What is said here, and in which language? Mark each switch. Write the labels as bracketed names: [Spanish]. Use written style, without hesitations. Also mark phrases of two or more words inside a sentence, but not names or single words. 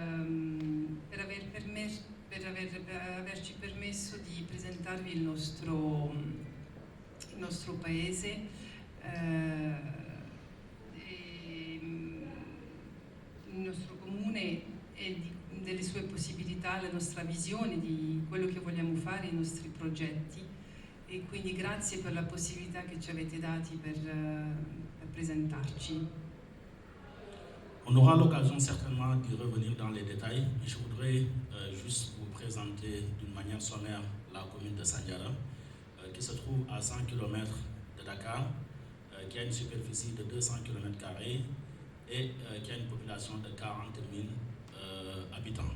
[Italian] averci permesso di presentarvi il nostro paese, il nostro comune e delle sue possibilità, la nostra visione di quello che vogliamo fare, i nostri progetti, e quindi grazie per la possibilità che ci avete dati per presentarci. [French] On aura l'occasion certainement d'y revenir dans les détails, mais je voudrais juste vous présenter d'une manière sommaire la commune de Sandiara, qui se trouve à 100 km de Dakar, qui a une superficie de 200 km² et qui a une population de 40 000 habitants.